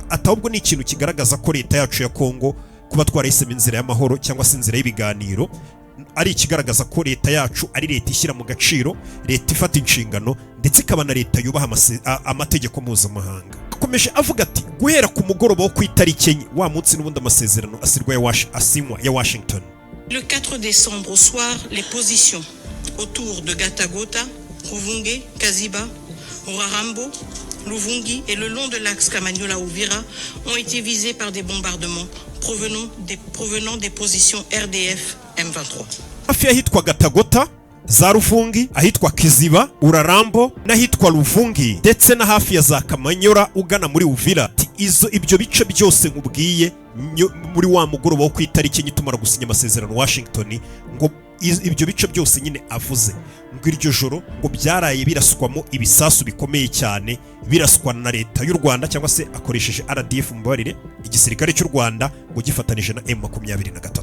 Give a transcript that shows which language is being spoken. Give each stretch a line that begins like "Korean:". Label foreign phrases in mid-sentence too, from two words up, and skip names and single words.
Kinyarwanda: Ahubwo ni ikintu kigaragaza ko leta yacu ya Kongo, kuba twarahisemo inzira y'amahoro cyangwa se inzira y'ibiganiro, ari ikigaragaza ko leta yacu ari leta ishyira mu gaciro, leta ifata inshingano, ndetse ikaba na leta yubaha amategeko mpuzamahanga. Akomeje avuga ati guhera ku mugoroba wo ku itariki enye wa munsi n'ubundi amasezerano asinywa ya Washington.
French: Le 4 décembre au soir, les positions autour de Gatagota, Ruvunge, Kaziba, Rurarambo, Luvungi et le long de l'axe Kamanyola-Uvira ont été visées par des bombardements provenant des positions RDF M23.
Kinyarwanda: Hafi y'ahitwa Gatagota, za Ruvungi, ahitwa Kiziba, Urarambo n'ahitwa Ruvungi ndetse na hafi ya za Kamanyora ugana muri Uvira. Ibyo bice byose nkubwiye muri wa mugoroba wo ku itariki enye tumara gusinya amasezerano Washington, ngo ibyo bice byose nyine avuze ngo iryo joro ngo byaraye biraswamo ibisasu bikomeye cyane, biraswa na leta y'u Rwanda cyangwa se akoresheje RDF mubabarire, igisirikare cy'u Rwanda ngo gifatanije na M23.